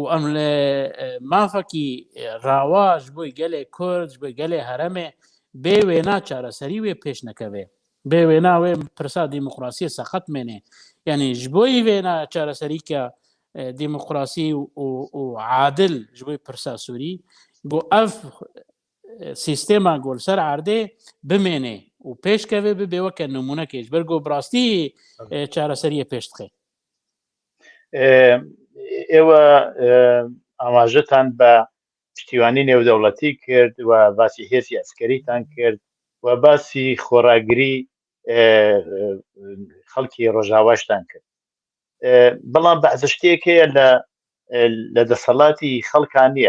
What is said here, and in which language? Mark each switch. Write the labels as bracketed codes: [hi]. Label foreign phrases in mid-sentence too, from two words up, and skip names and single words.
[ku] em li mafekî rawa ji bo gelê Kurd ji bo gelê heremê bê wêna çareserî wê pêş nekeve bê wêna wê pirsa demokrasiyê seqet mêne yanî ji bo wêna çareserîka demokrasî û adil ji bo pirsa Sûrî got ev sîstêma got ser erdê bimêne û pêşkeve bibe weke numûnekê ji ber got bi rastî çareseriyê pêş dixe [ckb] ئێوە ئاماژەتان بە پشتیوانی نێودەوڵەتی کرد و باسی هێزی ئەسکەریتان کرد و باسی خۆراگری خەڵکی ڕۆژاواشتان کرد، بەڵام بەعزە شتێک هەیە لە دەسەڵاتی خەڵکان نییە.